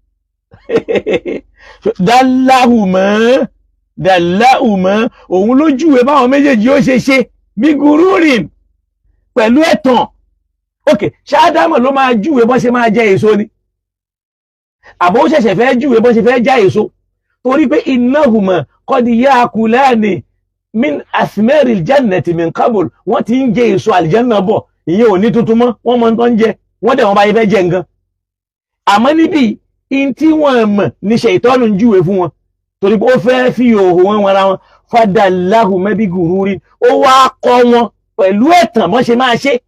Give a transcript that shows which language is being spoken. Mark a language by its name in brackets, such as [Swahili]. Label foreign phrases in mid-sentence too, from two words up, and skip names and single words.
[Yoruba] Dallahuma òun ló júwe báwọn méjèèjì ó ṣe bigururin pẹ̀lú ẹ̀tàn. Ok, ṣé Ádámà ló máa júwe bọ́ ṣe máa jẹ èso ni? Àbó ṣẹ̀ṣẹ̀ fẹ́ júwe bọ́ ṣe fẹ́ já èso? Torí pé [Arabic] إنهما قد يأكلان من ثمار الجنة من قبل, [Yoruba] wọ́n ti ń jẹ èso àlìjánà bọ̀, ìyẹn ò ní tuntun mọ́, wọ́n mọ tó ń jẹ, wọ́n dẹ̀ wọ́n bá yẹ fẹ́ jẹ nǹkan. Àmọ́ níbi in tí wọ́n mọ̀ ní ṣàìtánù ń júwe fún wọn, torí pé ó fẹ́ fi òhò wọn wọra wọn, [Arabic] فدلاهما بغرور, [Yoruba] ó wá kọ́ wọn pẹ̀lú ẹ̀tàn bọ́n ṣe máa ṣe.